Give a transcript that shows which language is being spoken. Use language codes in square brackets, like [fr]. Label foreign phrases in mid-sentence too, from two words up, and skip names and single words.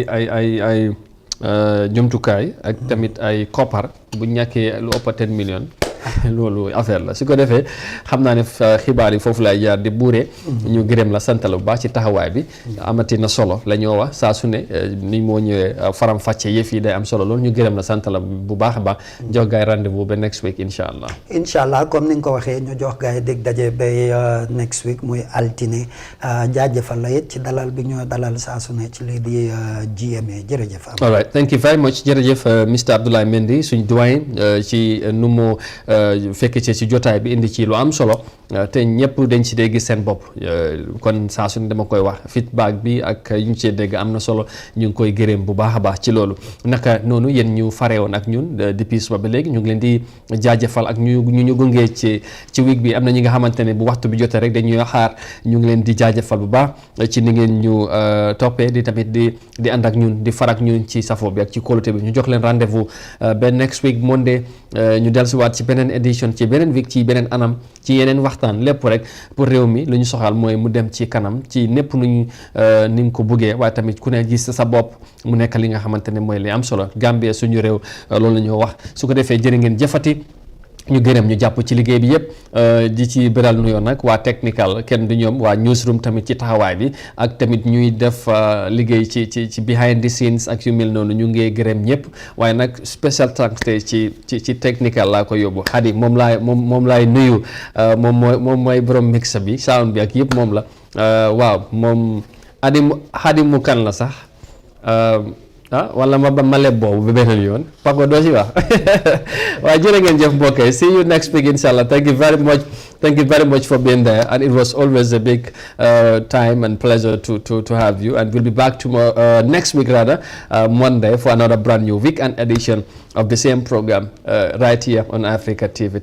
[wo] ay jumtukaay ak tamit ay koppar bu ñàkkee lu ëpp 10 millions loolu affaire la su ko defee xam naa ne xibaar yi foofu lay jaar di buuree ñu gërëm la sant la bu baax ci taxawaay bi amati na solo la ñoo wax saa su ne ni moo ñëwee faram fàcce yëf yi day am solo loolu ñu gërëm la sant la bu baax a baax jox gaay rendez-vous ba [en] next week [wo] incha allah comme ni nga ko waxee ñu jox gaay dégg daje ba [en] next week [wo] muy altine jaajëfal la it ci dalal bi ñoo dalal saa su ne ci lii di GMA jërëjëf. [en] all right thank you very much [wo] jërëjëf Mr Abdoulaye Mendy suñ doyen ci nu mu fekk ci jotaay bi indi ci lu am solo te ñëpp dañ ci dee gis seen bopp kon saa su ne dama koy wax feedback bi ak yu ñu cee dégg am na solo ñu ngi koy gërëm bu baax a baax ci loolu naka noonu yéen ñu farewoon ak ñun depuis suba ba léegi ñu ngi leen di jaajëfal ak ñu gungee ci week bi am na ñi nga xamante ne bu waxtu bi jotee rek dañuy xaar ñu ngi leen di jaajëfal bu baax ci ni ngeen ñu toppee di tamit di ànd ak ñun di farak ñun ci safo bi ak ci kóolute bi ñu jox leen rendez-vous ba [en] next week Monday [wo] ñu dellusiwaat ci beneen édition ci beneen week ci beneen anam ci yeneen waxtaan lépp rek pour réew mi lu ñu soxal mooy mu dem ci kanam ci népp nuñ ni mu ko buggee waaye tamit ku ne gis sa bopp mu nekk li nga xamante ne mooy li am solo Gambie suñu réew loolu la ñu wax su ko defee jërë ngeen jëfati ñu gërëm ñu jàpp ci liggéey bi yëpp di ci beral nuyoo nag waa technical kenn du ñoom waa newsroom tamit ci taxawaay bi ak tamit ñuy def liggéey ci [en] behind the scenes [wo] ak yu mel noonu ñu ngi gërëm ñëpp waaye nag [en] special thanks [wo] tey ci technical laa ko yóbbu Xadi moom laay nuyu moom mooy borom mix bi sound bi ak yëpp moom la waaw moom Xadi mu kan la sax wala ma leb boobu ba beneen yoon Papa doo ci wax waaye jërë ngeen jëf mbokk yi [en] see you next week inshallah thank you very much for being there and it was always a big time and pleasure to have you and we'll be back tomorrow next week rather Monday for another brand new weekend edition of the same program right here on Africa TV.